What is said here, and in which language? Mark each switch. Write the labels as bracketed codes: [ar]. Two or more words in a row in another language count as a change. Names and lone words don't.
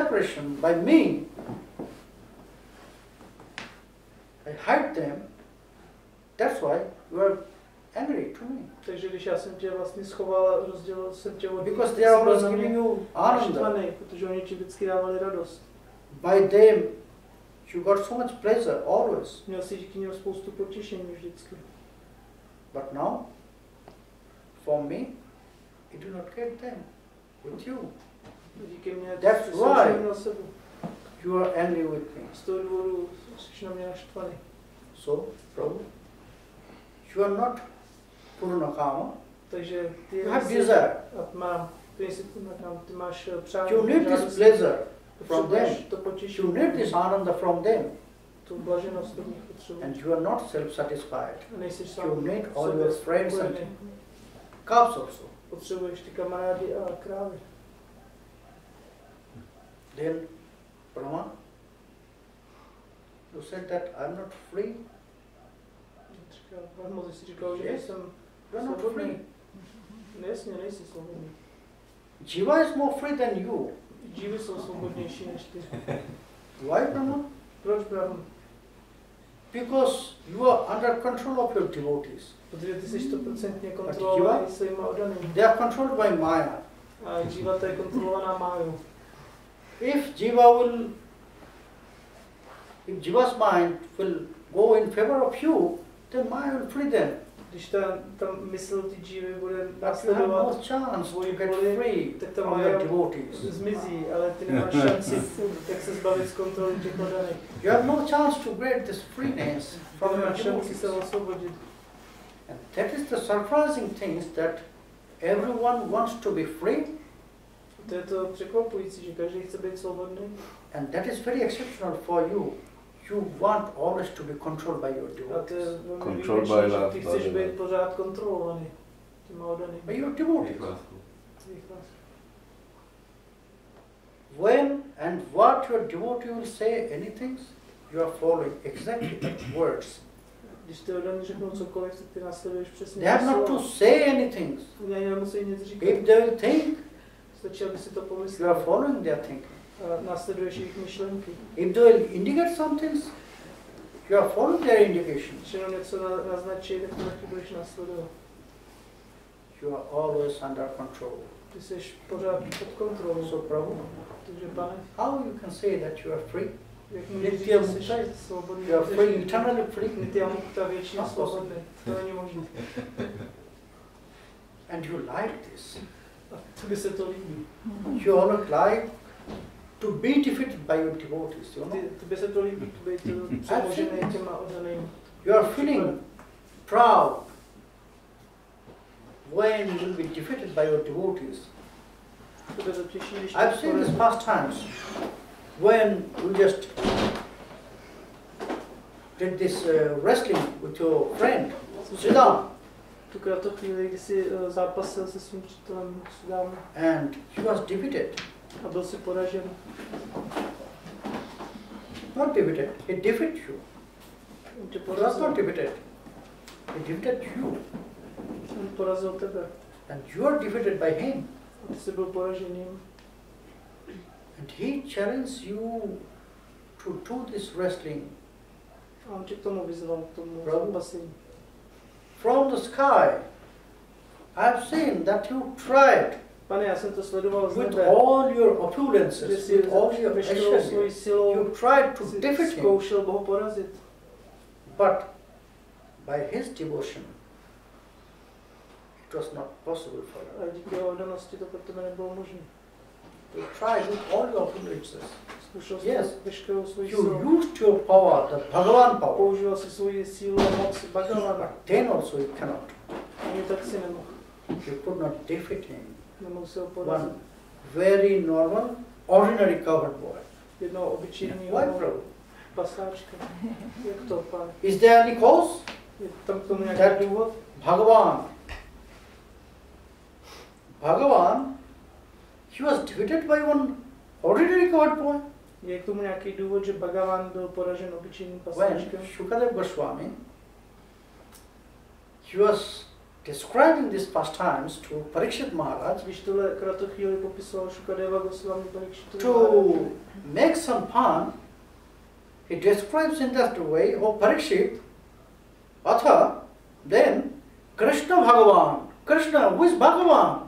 [en] separation by me, I hide them, that's why you are angry to me. [cs] Takže když já jsem tě vlastně schoval, rozdělil jsem tě od nich, [en] Because they are always giving you ananda. [cs] Protože oni ti vždycky dávali radost. [en] By them, you got so much pleasure, always. [cs] Měl si díky němu spoustu potěšení vždycky. [en] But now, for me, you do not get them with you. [cs] Díky mě [en] That's why [cs] na sebe. [en] you are angry with me. [cs] Z toho důvodu jsi na mě naštvaný. [en] So, Prabhu, you are not Purnakama. [cs] Takže ty [en] you have desire. [cs] Ty máš přání. [en] You need this pleasure from them. [cs] To potěšení. [en] You need this ananda from them. [cs] Tu blaženost od nich potřebuješ. [en] And you are not self-satisfied. [cs] Nejsi sám. [en] You need all your friends and calves also. [cs] Potřebuješ ty kamarády a krávy. [en] Then, Brahma, you said that I'm not free. [cs] Moses si říkal, že jsem [en] not free. [cs] Jasně, nejsi svobodný. [en] Jiva is more free than you. [cs] Jivy jsou svobodnější než ty. [en] Why, Brahma? [cs] Proč, Brahma? [en] Because you are under control of your devotees. [cs] Protože ty jsi 100% kontrolovaný svýma oddanými. [en] They are controlled by Maya. [cs] A Jiva to je kontrolovaná Májou. [en] If Jiva's mind will go in favor of you, then Maya will free them. [cs] Když ta mysl ty Jivy bude následovat tvoji vůli, tak ta Maya zmizí, ale ty nemáš šanci, jak se zbavit z kontroly těch oddaných. [en] You have no chance to get this freeness from your devotees. [cs] Se osvobodit. [en] And that is the surprising thing, that everyone wants to be free. [cs] To je to překvapující, že každý chce být svobodný. [en] And that is very exceptional for you. You want always to be controlled by your devotees. Controlled by love. [cs] Ty chceš být pořád kontrolovaný těma oddanými. [en] By your devotees. When and what your devotee will say anything, you are following exactly the words. [cs] Když ty oddaní řeknou cokoliv, tak ty následuješ přesně. [en] They have not to say anything. [cs] Nemusí nic říkat. [en] If they will think, [cs] stačí, aby si to pomyslel. [en] You are following their thinking. [cs] Následuješ jejich myšlenky. [en] If they will indicate something, you are following their indications. [cs] Když jenom něco naznačí, tak to taky budeš následovat. [en] You are always under control. [cs] Ty jsi pořád pod kontrolou. [en] So, Prabhu, [cs] takže pane, [en] how you can say that you are free? [cs] Jak můžeš říct, že jsi svobodný? [en] You are free, eternally free. [sa] Nitya mukta, [cs] věčně svobodný. To není možné. [en] And you like this. [cs] A tobě se to líbí. [en] You are not like to be defeated by your devotees, you know. [cs] Tobě se to líbí, být přemožený těma oddanými. [en] You are feeling proud when you will be defeated by your devotees. I've seen this past times when you just did this wrestling with your friend, Siddham. [cs] Tukrát to chvíli, kdy jsi zápasil se svým přítelem Siddhamem. [en] And he was defeated. [cs] A byl si poražen. [en] Not defeated, he defeated you. He was not defeated. He defeated you. [cs] On porazil tebe. [en] And you are defeated by him. [cs] A ty jsi byl poraženým. [en] And he challenged you to do this wrestling. [cs] A on tě k tomu vyzval, k tomu zápasení. [en] From the sky, I have seen that you tried. [cs] Pane, já jsem to sledoval z nebe. [en] With all your opulences, with all your aishwarya, you tried to defeat him. [cs] Zkoušel ho porazit. [en] But by his devotion, it was not possible for you. [cs] A díky jeho oddanosti to pro tebe nebylo možné. [en] You tried with all your opulences. Yes, you used your power, the Bhagavan power. [cs] Použil si svoji sílu a moc Bhagavana. [en] Then also you cannot. [cs] Ani tak si nemohl. [en] You could not defeat him. [cs] Nemohl se ho porazit. [en] One very normal, ordinary covered boy. [cs] Jednoho obyčejného pasáčka. Jak to, pane? [en] Is there any cause? [cs] Je tam k tomu nějaký důvod? [en] Bhagavan, he was defeated by one ordinary covered boy. [cs] Je k tomu nějaký důvod, že Bhagavan byl poražen obyčejným pasáčkem? [en] When Shukadev Goswami, he was describing these pastimes to Parikshit Maharaj, [cs] když tohle kratochvíli popisoval Shukadeva Goswami Parikshitovi [en] to makes some fun. He describes in that way, oh Parikshit, Atha, then Krishna Bhagavan. Krishna, who is Bhagavan?